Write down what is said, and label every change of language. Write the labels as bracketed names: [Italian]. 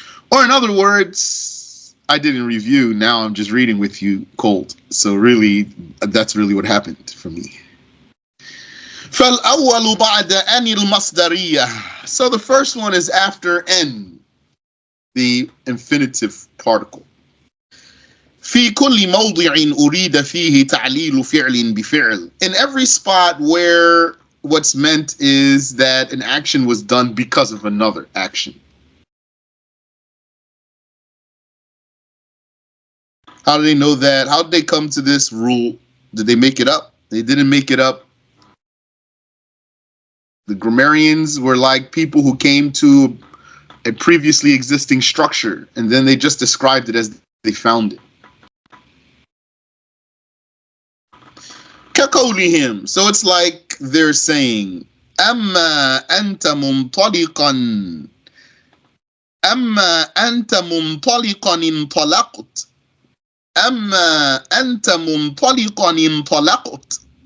[English] Or in other words, I didn't review. Now I'm just reading with you cold. So really, that's really what happened for me. [Arabic] فالأول بعد أن المصدرية. [English] So the first one is after N, the infinitive particle. [Arabic] في كل موضع أريد فيه تعليل فعل بفعل. [English] In every spot where what's meant is that an action was done because of another action. How do they know that? How did they come to this rule? Did they make it up? They didn't make it up. The grammarians were like people who came to a previously existing structure and then they just described it as they found it. [Arabic] كقولهم. [English] So it's like they're saying [Arabic] أما أنت منطلقا أما أنت منطلقا انطلقت أما أنت منطلقا انطلقت.